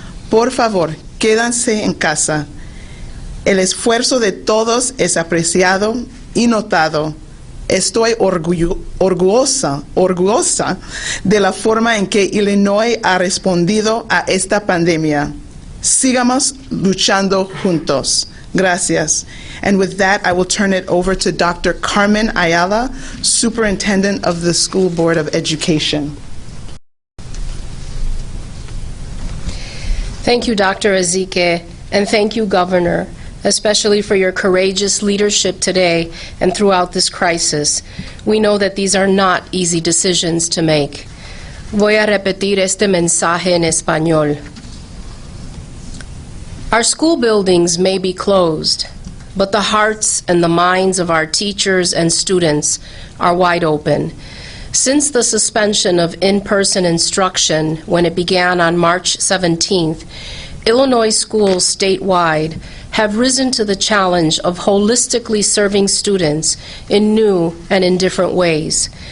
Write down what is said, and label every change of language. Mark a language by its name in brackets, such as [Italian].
[Spanish] Por favor, quédense en casa. El esfuerzo de todos es apreciado y notado. Estoy orgullosa de la forma en que Illinois ha respondido a esta pandemia. Sigamos luchando juntos. Gracias. [English] And with that, I will turn it over to Dr. Carmen Ayala, Superintendent of the School Board of Education. Thank you, Dr. Ezike, and thank you, Governor, especially for your courageous leadership today and throughout this crisis. We know that these are not easy decisions to make. [Spanish] Voy a repetir este mensaje en español. [English] Our school buildings may be closed, but the hearts and the minds of our teachers and students are wide open. Since the suspension of in-person instruction when it began on March 17th, Illinois schools statewide have risen to the challenge of holistically serving students in new and in different ways.